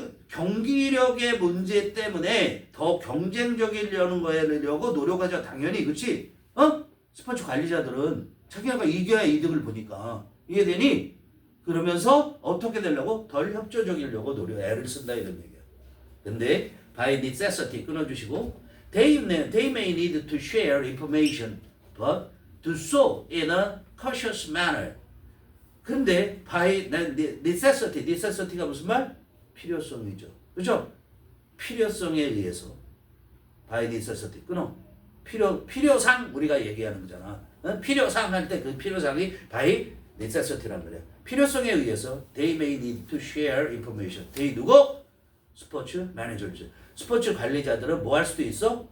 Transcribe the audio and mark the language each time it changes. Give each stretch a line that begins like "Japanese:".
Korean: 경기력의 문제 때문에 더 경쟁적이려는 거려고 노력하죠. 당연히, 그렇지? 스포츠 관리자들은 자기가 이겨야 이득을 보니까. 이해되니? 그러면서 어떻게 되려고? 덜 협조적이려고 애를 쓴다 이런 얘기야.
English: 근데 by necessity 끊어주시고 they may need to share information but do so in a cautious manner.
Korean: 근데 by necessity가 무슨 말? 필요성이죠. 그죠? 필요성에 의해서 by necessity 끊어. 필요상 우리가 얘기하는 거잖아. 필요상 할 때 그 필요상이 by necessity란 말이야. 필요성에 의해서 they may need to share information. they 누구? 스포츠 매니저즈. 스포츠 관리자들은 뭐 할 수도 있어?